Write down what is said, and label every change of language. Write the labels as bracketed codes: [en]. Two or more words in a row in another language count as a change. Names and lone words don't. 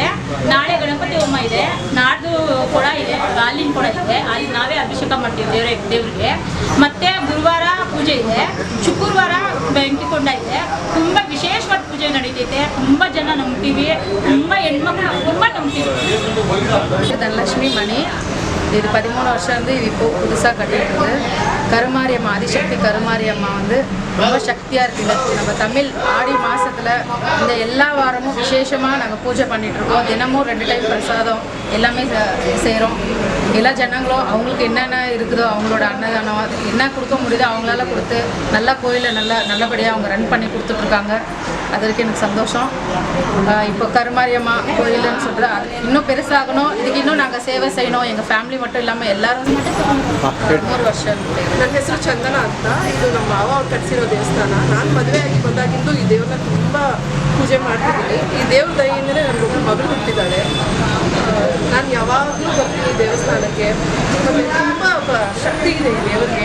[kn] ನಾಳೆ ಗಣಪತಿ ಹೋಮ ಇದೆ, ನಾಡ್ದು ಕೊಡ ಇದೆ, ಹಾಲಿನ ಕೊಡ ಇದೆ, ಅಲ್ಲಿ ನಾವೇ ಅಭಿಷೇಕ ಮಾಡ್ತೀವಿ ದೇವರಿಗೆ. ಮತ್ತೆ ಗುರುವಾರ ಪೂಜೆ ಇದೆ, ಶುಕ್ರವಾರ ಬೆಂಕಿಕೊಂಡ ಇದೆ. ತುಂಬ ವಿಶೇಷವಾದ ಪೂಜೆ ನಡೀತೈತೆ. ತುಂಬ ಜನ ನಂಬ್ತೀವಿ, ತುಂಬ ಹೆಣ್ಮಕ್ಳು ತುಂಬ ನಂಬ್ತೀವಿ. [ta] தனலட்சுமி மணி. இது 13 வருஷம் இது புதுசாக கட்டிட்டு கருமாரியம்மா ஆதிசக்தி கருமாரியம்மா ரொம்ப சக்தியாக இருக்குது. நம்ம தமிழ் ஆடி மாதத்தில் இந்த எல்லா வாரமும் விசேஷமாக நாங்கள் பூஜை பண்ணிகிட்ருக்கோம். தினமும் 2 டைம் பிரசாதம் எல்லாமே செய்கிறோம். எல்லா ஜனங்களும் அவங்களுக்கு என்னென்ன இருக்குதோ அவங்களோட அன்னதானம் என்ன கொடுக்க முடியுதோ அவங்களால கொடுத்து நல்லா கோயிலை நல்லபடியாக அவங்க ரன் பண்ணி கொடுத்துட்ருக்காங்க. அதற்கு எனக்கு சந்தோஷம். இப்போ கருமாரியம்மா கோயில்னு சொல்கிறது அது இன்னும் பெருசாகணும். இதுக்கு இன்னும் நாங்கள் சேவை செய்யணும். எங்கள் ಫ್ಯಾಮಿಲಿ மட்டும் இல்லாமல் [kn] ಎಲ್ಲರೂ 3 ವರ್ಷ. ನನ್ನ ಹೆಸರು ಚಂದನ ಅಂತ. ಇದು ನಮ್ಮ ಮಾವ ಅವ್ರು ಕಟ್ಟಿಸಿರೋ ದೇವಸ್ಥಾನ. ನಾನು ಮದುವೆಯಾಗಿ ಬಂದಾಗಿಂದು ಈ ದೇವ್ರನ್ನ ತುಂಬ ಪೂಜೆ ಮಾಡ್ತಿದ್ದೀನಿ. ಈ ದೇವ್ರ ದಯೆಯಿಂದಲೇ ನನಗೊಬ್ಬರು ಮಗಳು ಹುಟ್ಟಿದ್ದಾಳೆ. ನಾನು ಯಾವಾಗಲೂ ಬರ್ತೀನಿ ದೇವಸ್ಥಾನಕ್ಕೆ. ಮತ್ತು ತುಂಬ ಶಕ್ತಿ ಇದೆ ಈ ದೇವರಿಗೆ.